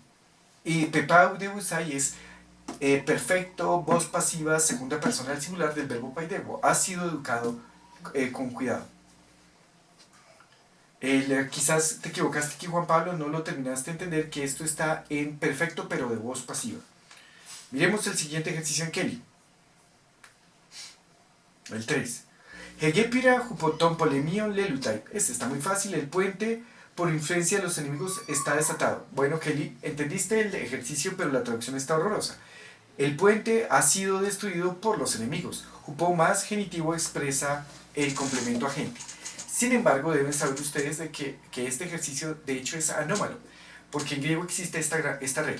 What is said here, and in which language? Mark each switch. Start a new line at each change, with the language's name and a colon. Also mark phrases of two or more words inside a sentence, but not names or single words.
Spanish: Y pepau de usai es perfecto, voz pasiva, segunda persona del singular del verbo paidebo. Has sido educado con cuidado. Quizás te equivocaste aquí, Juan Pablo, no lo terminaste de entender, que esto está en perfecto pero de voz pasiva. Miremos el siguiente ejercicio en Kelly. El 3.
Greek: ἡ γέφυρα ὑπὸ τῶν πολεμίων λέλυται.
Spanish: Este está muy fácil. El puente, por influencia de los enemigos, está desatado. Bueno, Kelly, entendiste el ejercicio, pero la traducción está horrorosa. El puente ha sido destruido por los enemigos. Jupo más genitivo expresa el complemento agente. Sin embargo, deben saber ustedes de que este ejercicio de hecho es anómalo, porque en griego existe esta regla.